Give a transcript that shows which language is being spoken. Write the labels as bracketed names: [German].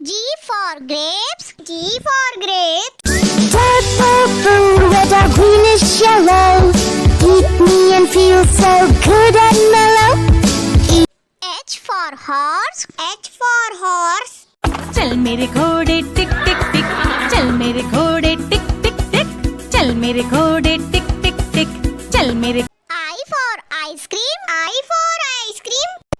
[English] G for grapes, G for grapes. Purple, blue, red or greenish yellow. Eat me and feel so good and mellow. H for horse, H for horse. [Hindi] चल मेरे घोड़े टिक टिक टिक, चल मेरे घोड़े टिक टिक टिक, चल मेरे घोड़े टिक टिक टिक, चल मेरे. [English] I for ice cream, I for ice cream.